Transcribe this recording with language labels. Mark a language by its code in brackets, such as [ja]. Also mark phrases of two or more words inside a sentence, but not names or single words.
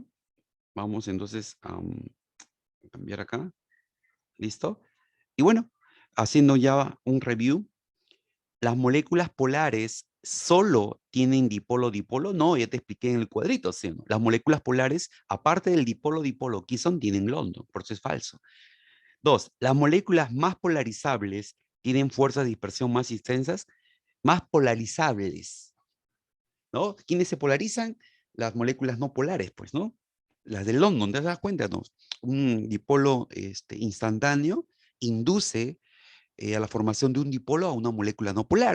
[es] Vamos entonces a cambiar acá. ¿Listo? Y bueno, haciendo ya un review, las moléculas polares solo tienen dipolo-dipolo. No, ya te expliqué en el cuadrito, ¿sí o no? Las moléculas polares, aparte del dipolo-dipolo Quison, tienen London, por eso es falso. Dos, las moléculas más polarizables tienen fuerzas de dispersión más intensas, más polarizables, ¿no? ¿Quiénes se polarizan? Las moléculas no polares, pues, ¿no? Las de London, ¿te das cuenta? ¿No? Un dipolo instantáneo induce a la formación de un dipolo a una molécula no polar.